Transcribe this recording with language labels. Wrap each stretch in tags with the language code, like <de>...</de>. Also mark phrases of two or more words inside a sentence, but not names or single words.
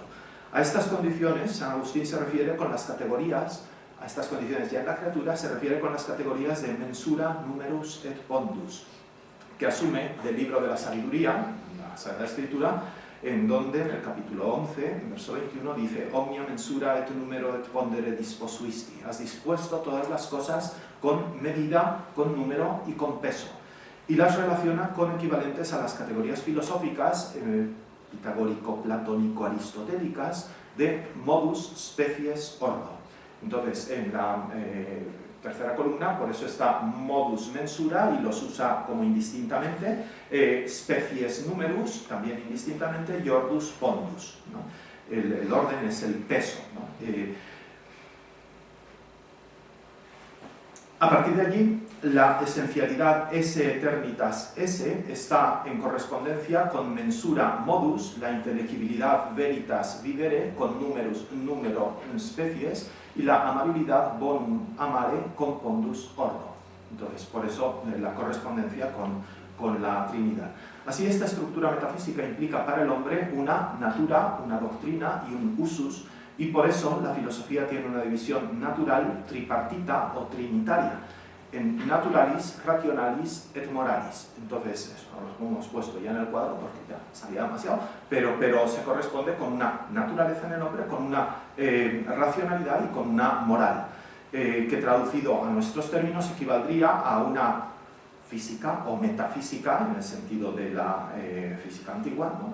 <es>A estas condiciones San Agustín se refiere con las categorías, a estas condiciones ya en la criatura se refiere con las categorías de</es> <la>mensura, numerus et pondus,</la> <es>que asume del libro de la sabiduría, la Sagrada Escritura, en donde en el capítulo 11, en verso 21, dice:</es> <la>Omnia mensura et numero et pondere disposuisti.</la> <es>Has dispuesto todas las cosas con medida, con número y con peso. Y las relaciona con equivalentes a las categorías filosóficas pitagórico-platónico-aristotélicas de</es> <la>modus, species, ordo.</la> <es>Entonces, en la tercera columna, por eso está</es> <la>modus mensura</la> <es>y los usa como indistintamente,</es> <la>species numerus</la> <es>también indistintamente y</es> <la>ordus pondus,</la> <es>¿no? El orden es el peso, ¿no? A partir de allí, la esencialidad</es> <la>esse eternitas esse</la> <es>está en correspondencia con</es> <la>mensura modus,</la> <es>la inteligibilidad</es> <la>veritas vivere,</la> <es>con número species, y la amabilidad</es> <la>bonum amare</la> <es>con</es> <la>pondus ordo.</la> <es>Entonces, por eso la correspondencia con la Trinidad. Así, esta estructura metafísica implica para el hombre una natura, una doctrina y un usus, y por eso la filosofía tiene una división natural, tripartita o trinitaria, en</es> <la>naturalis, rationalis et moralis.</la> <es>Entonces, eso lo hemos puesto ya en el cuadro porque ya salía demasiado, pero se corresponde con una naturaleza en el hombre, con una racionalidad y con una moral, que traducido a nuestros términos equivaldría a una física o metafísica, en el sentido de la física antigua, ¿no?</es>